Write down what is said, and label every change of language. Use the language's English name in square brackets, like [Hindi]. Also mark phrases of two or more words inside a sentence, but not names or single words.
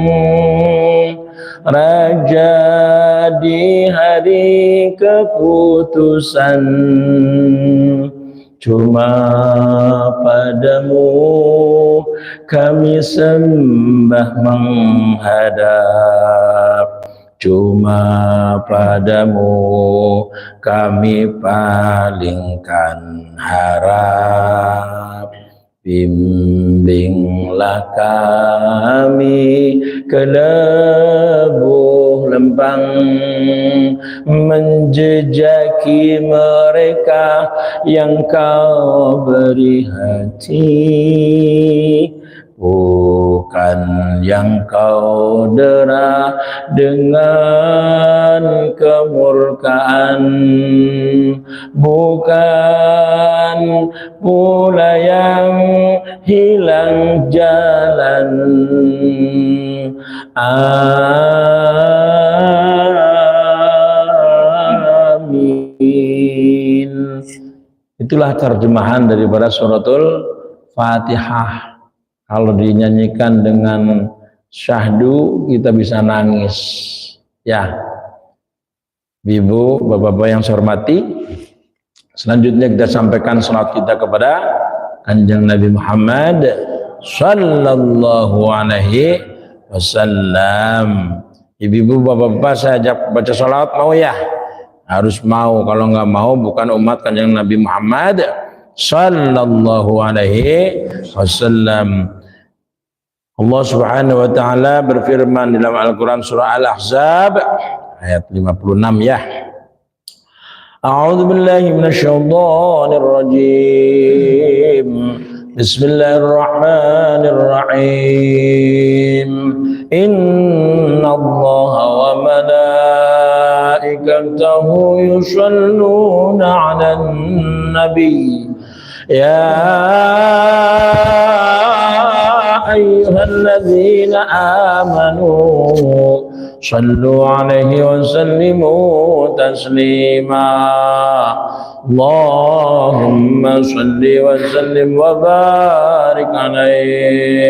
[Indonesian] Raja di hari keputusan, cuma padamu kami sembah menghadap, cuma padamu kami palingkan harap. Bimbinglah kami ke lebuh lempang, menjejaki mereka yang kau beri hati, bukan yang kau dera dengan kemurkaan, bukan pula yang hilang jalan. Amin. Itulah terjemahan daripada suratul Fatihah. Kalau dinyanyikan dengan syahdu kita bisa nangis. Ya, Ibu, Bapak-bapak yang saya hormati, selanjutnya kita sampaikan salat kita kepada Kanjeng Nabi Muhammad [Arabic] صلى الله عليه وسلم. [Indonesian] Ibu, Bapak-bapak, saya ajak baca salat, mau ya? Harus mau, kalau nggak mau bukan umat Kanjeng Nabi Muhammad [Arabic] صلى الله عليه وسلم. [Indonesian] Allah [Arabic] سبحانه وتعالى [Indonesian] berfirman dalam Al-Qur'an surah Al-Ahzab ayat 56 ya. [Arabic] أعوذ بالله من الشيطان الرجيم. بسم الله الرحمن الرحيم. إن الله وملائكته يصلون على النبي. يا أيها الذين آمنوا صلوا عليه وسلموا تسليما. اللهم صل وسلم وبارك عليه.